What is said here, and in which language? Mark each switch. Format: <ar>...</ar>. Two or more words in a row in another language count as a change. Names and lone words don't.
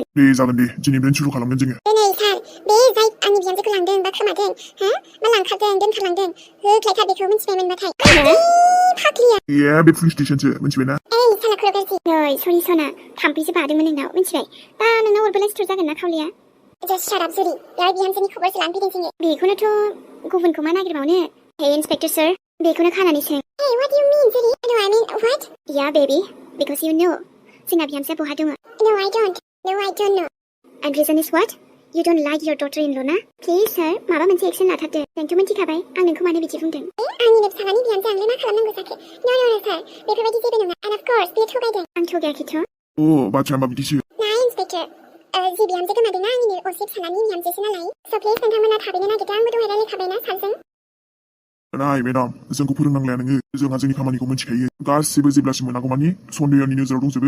<brx>दे जागोन दे दिनैनिफ्रायनो सुरु खालामगोन जोङो दिनै सार बे जाय आंनि बिहामजोखौ लांदों बा खोमादों मा लांखारदों दोनखारलांदों होख्लायथार बेखौ मिन्थिबाय मोनबाथाय फाग्लिया बे पुलिस स्टेशनसो मिन्थिबायना ओइ साला खर' गाज्रि नै सरि सना थाम्फैसो बादोंमोन नोंनाव मिन्थिबाय दा नोंनाव हरबोलाय सिथर जागोन ना खावलाया</brx> <en>just shut up</en> <brx>जुरि बेहाय बिहामजोनि खबरसो लानो फैदों जोङो बेखौनोथ' गुबुनखौ मा नागिरबावनो हे इन्सपेक्टर सर बेखौनो खानानै सों</brx> <en>Hey what do you mean</en> <brx>जुरि</brx> <en>No I mean what Yeah baby because you know</en> <brx>जोंना बिहामजोआ बहा दङ</brx> <en>No I don't know And reason is what You don't like your daughter-in-law</en> <brx>ना</brx> <en>Please sir</en> <brx>माबा मोनसे एक्सन लाथारदो नोंथ' मिन्थिखाबाय आं नोंखौ मानो बिदि बुंदों आंनिनो फिसालानि बिहामजो आंलाय मा खालामनांगौ जाखो</brx> <en>No sir</en> <brx>बेफोरबायदि जेबो नङा</brx> <en>And of course</en> <brx>बेयो थगायदों आं थगायाखैथ' बाथ्राया होमबा बिदिसो ना इन्सपेक्टर जि बिहामजो गोमादोंना आंनिनो असे फिसालानि बिहामजोसो नालाय</brx> <en>So please</en> <brx>नोंथांमोना थाबैनो नागिरदो आंबो दहाय रायलायखाबायना सारजों नाय मेडाम जोंखौ फोरोंनांलाया नोङो जोंहा जोंनि खामानिखौ मिन्थिखायो गासिबो जेब्लासिम मोनागौ मानि सन्देहनि नोजोराव दंजोबो</brx>